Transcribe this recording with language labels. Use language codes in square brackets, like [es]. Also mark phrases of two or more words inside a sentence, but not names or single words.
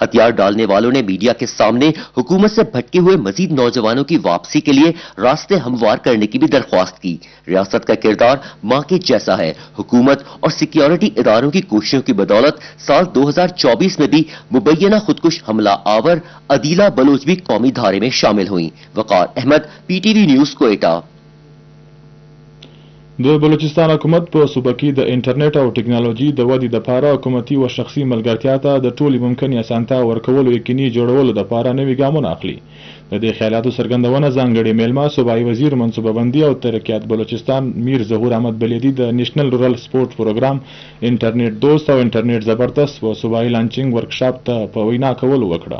[ur] ہتھیار ڈالنے والوں نے میڈیا کے سامنے حکومت سے بھٹکے ہوئے مزید نوجوانوں کی واپسی کے لیے راستے ہموار کرنے کی بھی درخواست کی. ریاست کا کردار ماں کے جیسا ہے۔ حکومت اور سکیورٹی اداروں کی کوششوں کی بدولت سال 2024 میں بھی مبینہ خودکش حملہ آور عدیلہ بلوچ بھی قومی دھارے میں شامل ہوئی. وقار احمد، PTV نیوز، کوئٹہ. [ps] د بلوچستان حکومت په صوبه کې د انټرنیټ او ټکنالوژي د ودې لپاره حکومتي او شخصي ملګرتیا ته د ټولې ممکنې اسانتیا ورکولو یقیني جوړولو لپاره نوي ګامونه اخلي. د دې خیالاتو څرګندونه ځانګړي میلمه صوبایي وزیر منصوبه بندي او ترقیات بلوچستان میر ظهور احمد بلیدي د نېشنل رورل سپورټ پروګرام انټرنیټ دوست او انټرنیټ زبردست او صوبایي لانچینګ ورکشاپ ته په وینا کولو وکړه.